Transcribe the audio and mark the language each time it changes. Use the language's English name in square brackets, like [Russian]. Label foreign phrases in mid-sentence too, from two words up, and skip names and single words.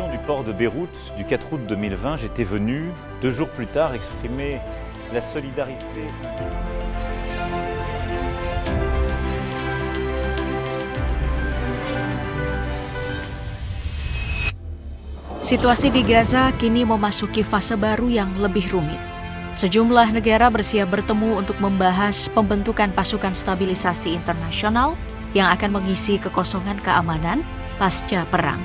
[French] port de Beyrouth du 4 août 2020, j'étais venu 2 jours plus tard exprimer la solidarité. [Indonesian] Situasi di Gaza kini memasuki fase baru yang lebih rumit. Sejumlah negara bersiap bertemu untuk membahas pembentukan pasukan stabilisasi internasional yang akan mengisi kekosongan keamanan pasca perang.